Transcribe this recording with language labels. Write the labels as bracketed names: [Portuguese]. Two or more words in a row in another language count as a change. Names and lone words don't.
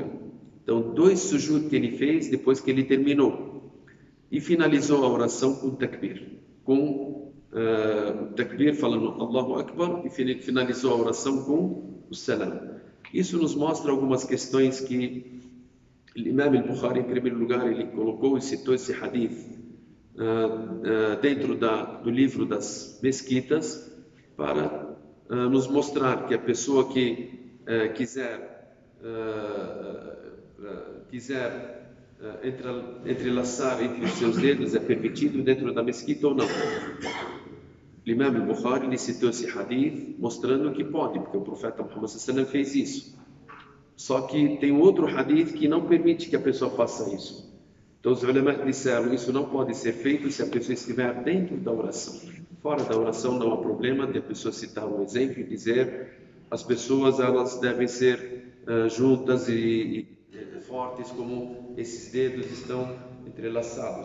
[Portuguese] Então, 2 sujud que ele fez depois que ele terminou. E finalizou a oração com takbir, com takbir falando [Arabic] الله أكبر, [Portuguese] e finalizou a oração com o salam. Isso nos mostra algumas questões que o Imam al-Bukhari, em primeiro lugar, ele colocou e citou esse hadith dentro do livro das mesquitas para nos mostrar que a pessoa que quiser entrelaçar entre os seus dedos é permitido dentro da mesquita ou não. O Imam al-Bukhari citou esse hadith mostrando que pode, porque o profeta Muhammad [Arabic] صلى الله عليه وسلم [Portuguese] fez isso. Só que tem outro hadith que não permite que a pessoa faça isso. Então os ulama disseram, isso não pode ser feito se a pessoa estiver dentro da oração. Fora da oração não há problema de a pessoa citar um exemplo e dizer as pessoas elas devem ser juntas e fortes como esses dedos estão entrelaçados.